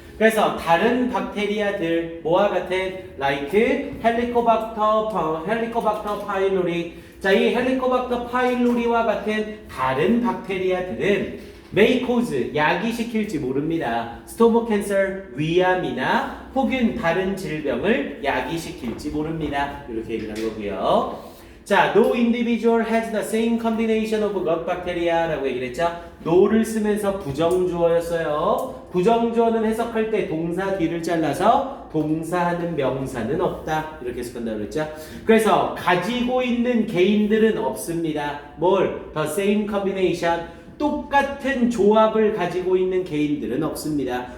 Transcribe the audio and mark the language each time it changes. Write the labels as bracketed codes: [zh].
[ko] 그래서 다른 박테리아들 뭐와 같은 like 헬리코박터 파일로리 자, 이 헬리코박터 파일로리와 같은 다른 박테리아들은 [en] may cause [ko] 야기시킬지 모릅니다. 스토머 캔서 위암이나 혹은 다른 질병을 야기시킬지 모릅니다. 이렇게 얘기를 한 거고요. [en] 자, no individual has the same combination of gut bacteria [ko] 라고 얘기를 했죠. no를 쓰면서 부정주어였어요. 부정주어는 해석할 때 동사 뒤를 잘라서 동사하는 명사는 없다. 이렇게 해석한다고 그랬죠. 그래서 가지고 있는 개인들은 없습니다. 뭘? [en] the same combination. [ko] 똑같은 조합을 가지고 있는 개인들은 없습니다.